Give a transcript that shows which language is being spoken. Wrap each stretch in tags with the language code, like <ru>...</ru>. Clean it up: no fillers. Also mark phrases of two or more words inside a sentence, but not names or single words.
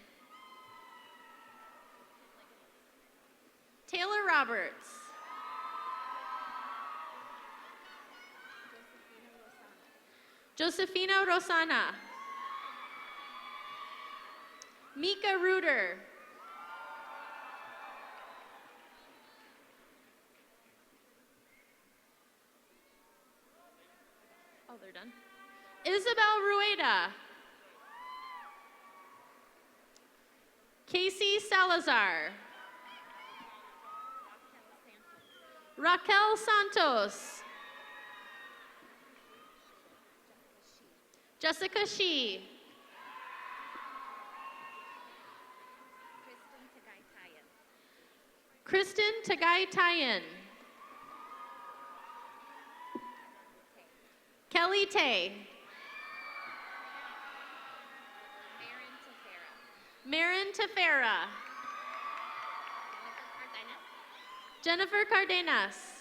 <en>Taylor Roberts. Josefina Rosana. Mika Reuter. Oh, they're done. Isabel Rueda. Casey Salazar. Raquel Santos. Jessica Shee. Kristen Tagay-Tayan. Kelly Tay. Marin Tefera. Jennifer Cardenas.</en>